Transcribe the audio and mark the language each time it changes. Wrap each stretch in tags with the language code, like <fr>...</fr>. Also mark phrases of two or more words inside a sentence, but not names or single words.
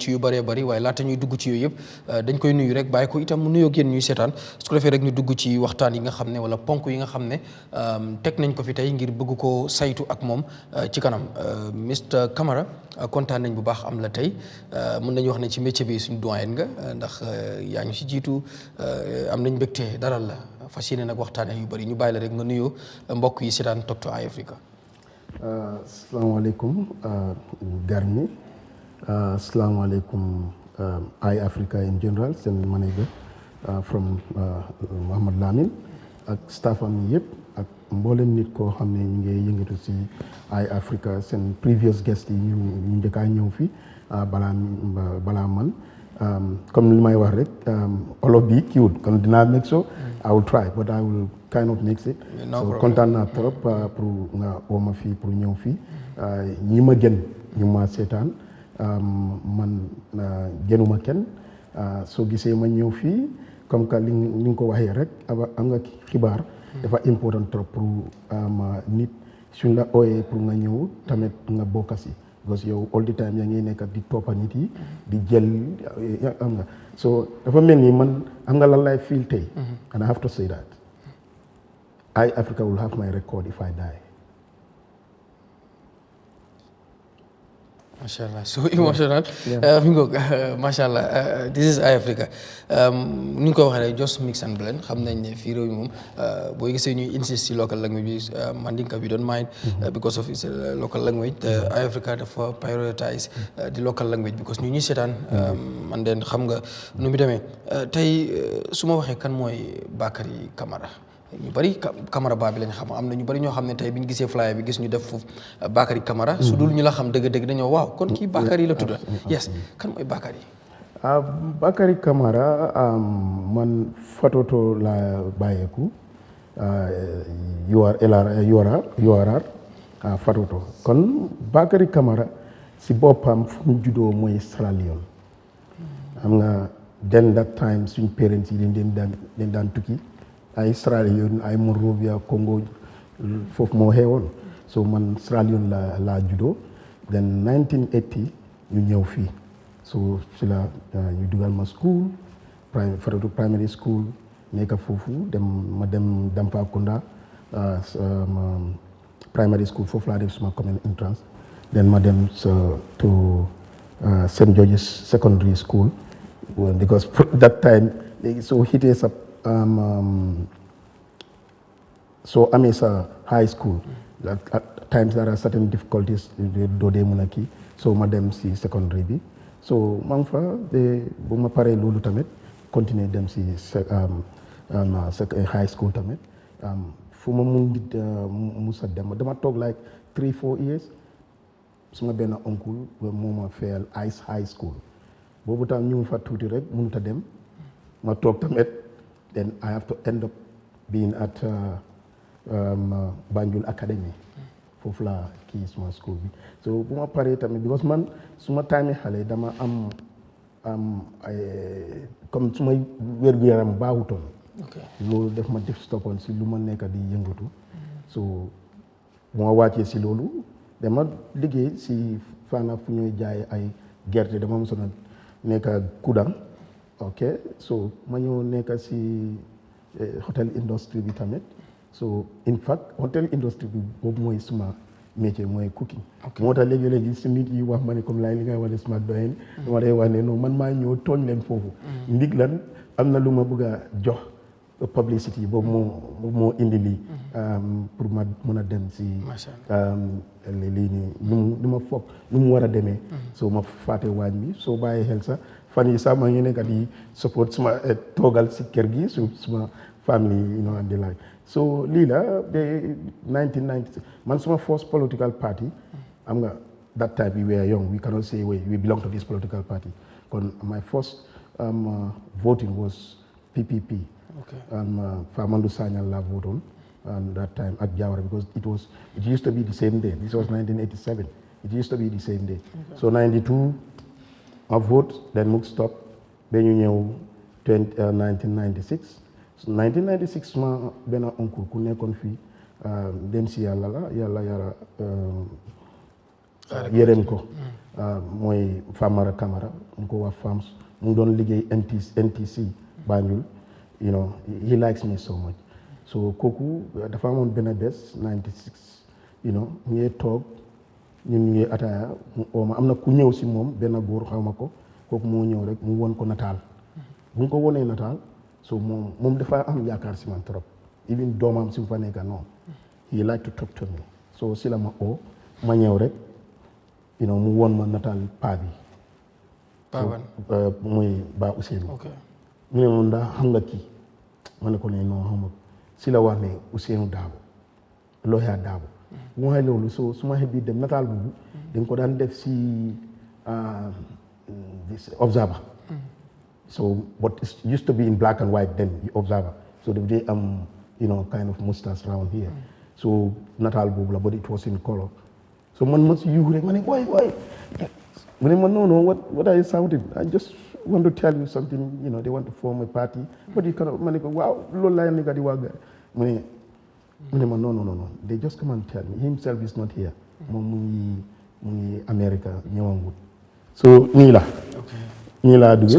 <wo>ci yu bëree bëri waaye laata ñuy dugg ci yooyu yëpp dañ koy nuyu rek bàyyi ko itam mu nuyoo ak yéen ñuy seetaan su ko defee rek ñu dugg ci waxtaan yi nga xam ne wala ponk yi nga xam ne teg nañ ko fi tey ngir bëgg ko saytu ak moom ci kanam Mr Camara kontaan nañ bu baax am la tey mën nañu wax ne ci métier bi suñu doyen nga ndax yaa ñu si jiitu am nañ mbégte dalal la fas yéene nag waxtaane yu bëri ñu bàyyi la rek nga nuyoo mbokk yi seetaan To Eyeafrica. Assalamualaikum Garmi, assalamualaikum Eyeafrica</wo> <en>in general,</en> <wo>seen manager from Mohamed Lamine ak staffam yëpp ak mboolem nit koo xam ne ñu ngi yëngatu si Eyeafrica seen</wo> <en>previous guest</en> <wo>yi ñu njëkkaa ñëw fi balaa man comme li may wax rek olof bi kiiwut kon dinaa</wo> <en>make so I will try but I will kind of mix it.</en> <wo>So kontaan naa trop pour nga woo ma fii pour ñëw fii ñi ma gën ñu ma seetaan man gënuma kenn soo gisee ma ñëw fii</wo> <fr>comme que</fr> <wo>li nga ko waxee rek am nga xibaar dafa</wo> <fr>important trop</fr> <wo>pour nit suñ la ooyee pour nga ñëw tamit nga bokk si parce que yow</wo> <en>all the time</en> <wo>yaa ngi nekk di toppa nit yi di jël am nga so dafa mel ni man am nga lan lay feel tey</wo> <en>and I have to say that Eyeafrica will have my record if I die. Mashallah, so emotional. Mashallah, this is Eyeafrica.</en> <wo>Ni ko waxee</wo> <en>just mix and blend</en> <wo>xam nañ ne fii réew mi moom boo gisee ñuy insist ci</wo> <en>local language</en> <wo>bi Mandinka</wo> <en>we don't mind because of its local language</en> <wo>Eyeafrica dafa</wo> <en>prioritize the local language because</en> <wo>ñu ñuy seetaan man den xam nga nu mu demee tey su ma waxee kan mooy Bakary Camara ñu bari Camaraba bi lañ xam am na ñu bari ñoo xam ne tey bi ñu gisee flyer bi gis ñu def foofu Bakary Camara su dul ñu la xam dëgg-dëgg dañoo waaw kon kii Bakary la tudd yes kan mooy Bakary Bakary Camara man Fatoto la bàyyeeku URR Fatoto kon Bakary Camara si boppam fu mu juddoo mooy Sierra Leone am nga den</wo> <en>that time</en> <wo>suñ parents yi dañ daan tukki ay Sierra Leone ay Monrovia Congo foofu moo xewoon so man Sierra Leone la juddoo then 1980 ñu ñëw fii so ci la ñu dugal ma school Fatoto</wo> <en>primary school</en> <wo>nekk foofu ma dem Dampakunda primary school foofu laa def suma</wo> <en>common entrance then</en> <wo>ma dem to St.</wo> <en>George's secondary school because that time</en> <wo>so hitee sa so amee sa</wo> <en>high school at times there are certain difficulties</en> <wo>doo dee mën a kii so ma dem si secondary bi so maa ngi fa bu ma paree loolu tamit continuer dem si</wo> <en>high school</en> <wo>tamit fu ma mun musa dem dama toog</wo> <en>like 3-4 years</en> <wo>suma benn oncle moo ma fayal Ice High School boobu tam ñu fa tuuti rek mënut a dem ma toog tamit</wo> <en>then I have to end up being at</en> <wo>Banjul Academy foofu la kii suma school bi so bu ma paree tamit because man suma time xale dama am comme suma wér-gu-yaram baaxutoon loolu def ma def stoppoon si lu ma nekk di yëngatu so bu ma wàccee si loolu dama liggéey si Fana fu ñuy jaay ay gerte dama mosoon a nekk Kudang ok so ma ñëw nekk si</wo> <en>hotel industry</en> <wo>bi tamit</wo> <en>so in fact hotel industry</en> <wo>bi boobu mooy suma métier mooy cooking moo tax léegi-léegi si nit yi wax ma ne comme laay li ngay wax ne suma doyen dama day wax ne non man maa ñëw tooñ leen foofu ndig lan am na lu ma bëgg a jox publicity boobu moo indi lii pour ma mën a dem si lii nii lu ma foog lu mu war a demee so ma fàtte waañ bi soo bàyyi xel sax fan yi sax maa ngi nekk di</wo> <en>support</en> <wo>suma toogal si kër gi suma</wo> <en>family and the like so</en> <wo>lii la ba 1996 man suma</wo> <en>first political party</en> <wo>am nga</wo> <en>that time we were young we cannot say we belong to this political party kon my first voting was PPP Famandu Sanyal la vote on and that time at Jawara because it used to be the same day. This was 1987. It used to be the same day.</en> <wo>So 92 I vote then muk stop ben ñu ñew 1996 so 1996 ma ben oncle ku nekkon fi dem si yalla la yalla yara yerem ko moy Famara Camara ko wa fams mu doon liggéey NTC Banjul</wo> <en>he likes me so much so</en> <wo>kooku dafa amoon benn bés 96 ñu ngi toog ñun ñu ngi ataaya am na ku ñëw si moom benn góor xaw ma ko kooku moo ñëw rek mu won ko nataal bu ñu ko wonee nataal so moom dafa am yaakaar si man trop even doomam si mu fa nekka noonu</wo> <en>he like to talk to me so</en> <wo>si la ma ma ñëw rek mu won ma nataal paa bi muy Ba Ousseynou ñu ne moom ndax xam nga kii ma ne ko ne non xam nga si la wax ne Ousseynou Daabo Lawyer Daabo bu ma waxee loolu so su ma xebi dem nataal boobu dañ ko daan def si</wo> <en>Observer so but it used to be in black and white then the Observer so</en> <wo>daf dee am</wo> <en>kind of mustache round here so</en> <wo>nataal boobu la</wo> <en>but it was in color</en> <wo>so man ma si yuuxu rek ma ne waay mu ne ma non</wo> <en>what are you shouting I just want to tell you something they want to form a party but you cannot</en> <wo>ma ne ko waaw loolu laa nekk di wax mu ne ma non</wo> <en>they just come and tell me himself is not here</en> <wo>moom mu ngi America ñëwangut so nii laa duggee</wo>